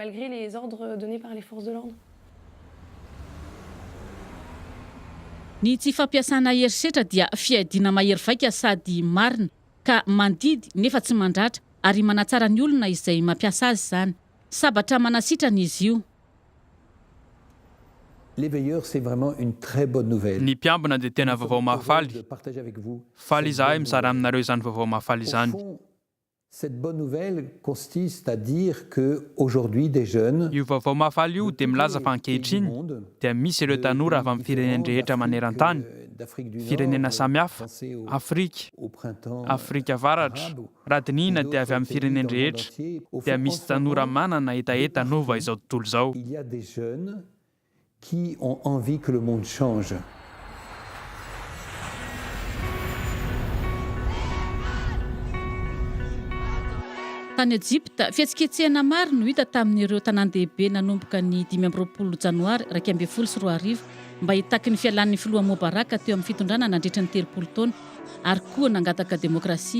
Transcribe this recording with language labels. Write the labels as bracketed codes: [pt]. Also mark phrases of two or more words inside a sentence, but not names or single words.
[mg] Ny tsy fampiasana herisetra dia fiadiana mahery vaika sady marina ka mandidy nefa tsy mandratra ary manatsara ny olona izay mampiasa azy izany. Sabatra manasitrana izy io. Ny mpiambina dia tena vaovao mahafaly. Faly izahay mizara aminareo izany vaovao mahafaly izany. [fr] Cette bonne nouvelle consiste à dire qu'aujourd'hui des jeunes [mg] Io vaovao mahafaly io dia milaza fa ankehitriny dia misy ireo tanora avy amin'ny firenena rehetra maneran-tany, firenena samihafa, Afrika, Afrika avaratra, radinina dia avy amin'ny firenena rehetra, dia misy tanora manana etaeta nova izao tontolo izao. [fr] il y a des jeunes qui ont envie que le monde change. [mg] Tany Ejipta, fihetsiketsehana maro no hita tamin'ireo tanan-dehibe nanomboka ny 20 janoary 2024 mba hitaky ny fialan'ny filoha Mobaraka teo amin'ny fitondrana nandritra ny 30 taona ary koa nangataka demokrasia.